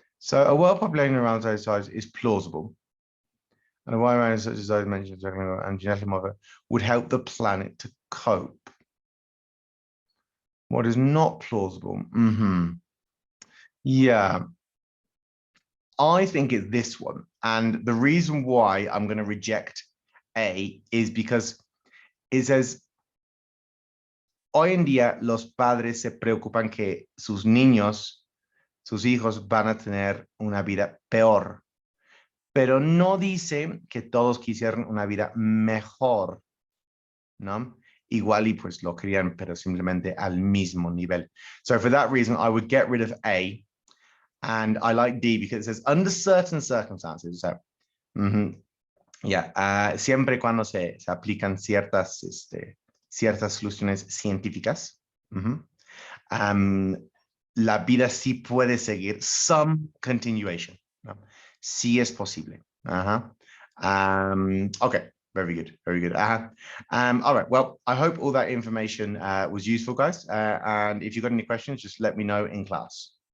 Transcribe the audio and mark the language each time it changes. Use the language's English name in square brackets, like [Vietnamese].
[English] So, a world population around those size is plausible. And a wide range such as those mentioned and genetic modifier would help the planet to cope. What is not plausible? Yeah, I think it's this one. And the reason why I'm going to reject A is because it says, [Spanish] hoy en día los padres se preocupan que sus niños, sus hijos van a tener una vida peor, pero no dice que todos quisieran una vida mejor, ¿no? Igual y pues lo querían, pero simplemente al mismo nivel. [English] So for that reason, I would get rid of A, and I like D because it says under certain circumstances. [Spanish] So, siempre cuando se aplican ciertas soluciones científicas, la vida sí puede seguir [English] some continuation, [Spanish] ¿no? Sí es posible. [English] Okay, very good, very good. All right, well, I hope all that information was useful, guys. And if you've got any questions, just let me know in class.